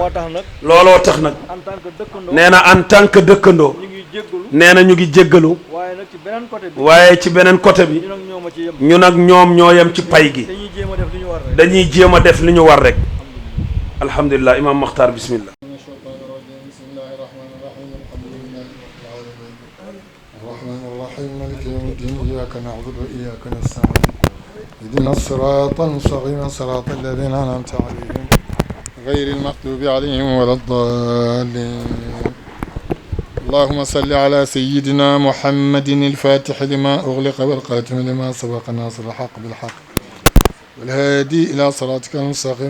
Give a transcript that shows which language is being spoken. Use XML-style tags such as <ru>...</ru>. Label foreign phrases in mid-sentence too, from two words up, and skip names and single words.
<wo>moo tax nag. looloo tax nag.</wo> <fr>en tant que dëkkandoo.</fr> <wo>nee na</wo> <fr>en tant que</fr> <wo>dëkkandoo. ñu ngi jéggalu. nee na ñu ngi jéggalu. waaye nag ci beneen côté bi. waaye ci beneen côté bi. ñun ak ñoom ñoo yem ci pay gi. dañuy jéem a def li ñu war rek. dañuy jéem a def li ñu war rek. alhamdulilah imaam Makhtar bismillah.</wo> <ar>الرحمن الرحيم مالك يوم الدين إياك نعبد وإياك نستعين اهدنا الصراط المستقيم صراط الذين أنعمت عليهم غير المغضوب عليهم ولا الضالين اللهم صل على سيدنا محمد الفاتح لما أغلق والخاتم لما سبق الناصر الحق بالحق والهادي إلى صراطك المستقيم</ar>